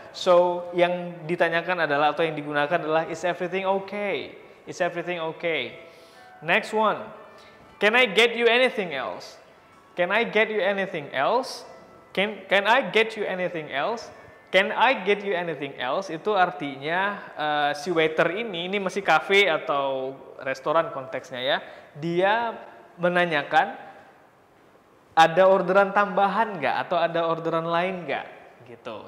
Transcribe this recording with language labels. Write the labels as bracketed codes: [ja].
[id] So yang ditanyakan adalah atau yang digunakan adalah [en] is everything okay? Is everything okay? Next one, can I get you anything else? Can I get you anything else? Can I get you anything else? Can I get you anything else? [id] Itu artinya si waiter ini masih cafe atau restoran konteksnya ya. Dia menanyakan ada orderan tambahan nggak atau ada orderan lain nggak gitu.